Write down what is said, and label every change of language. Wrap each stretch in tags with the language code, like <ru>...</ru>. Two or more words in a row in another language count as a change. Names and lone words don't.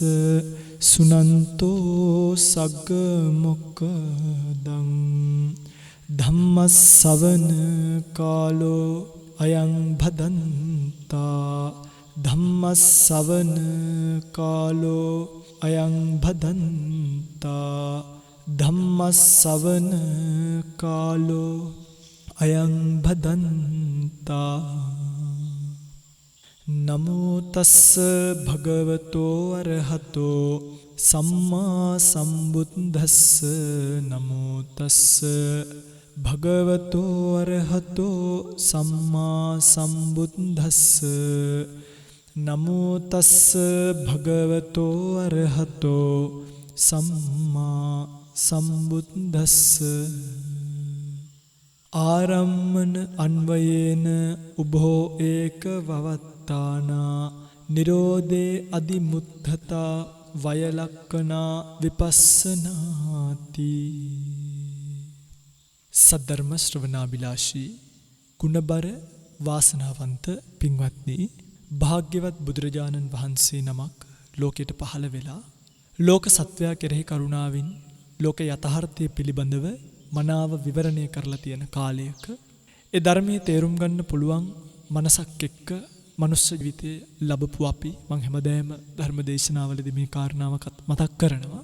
<pi>සුනන්තෝ සග්ග මොක්ඛදං ධම්මස්සවන කාලෝ අයං භදන්තා ධම්මස්සවන කාලෝ අයං භදන්තා ධම්මස්සවන කාලෝ අයං භදන්තා. නමෝ තස්ස භගවතෝ අරහතෝ සම්මා සම්බුද්දස්ස. නමෝ තස්ස භගවතෝ අරහතෝ සම්මා සම්බුද්දස්ස. නමෝ තස්ස භගවතෝ අරහතෝ සම්මා සම්බුද්දස්ස. ආරම්මන අන්වයේන උභෝ ඒක වවත්තානා නිරෝධේ අදිමුද්ධතා වයලක්කනා විපස්සනාති.</pi> <si>සද්ධර්ම ශ්‍රවණාබිලාෂී ගුණබර වාසනාවන්ත පින්වත්නි, භාග්‍යවත් බුදුරජාණන් වහන්සේ නමක් ලෝකයට පහළ වෙලා ලෝක සත්වයා කෙරෙහි කරුණාවෙන් ලෝක යථාර්ථය පිළිබඳව මනාව විවරණය කරලා තියෙන කාලයක ඒ ධර්මයේ තේරුම් ගන්න පුළුවන් මනසක් එක්ක මනුස්ස ජීවිතය ලැබපු අපි මම හැමදාම ධර්ම දේශනාවලදී මේ කාරණාව මතක් කරනවා.</si>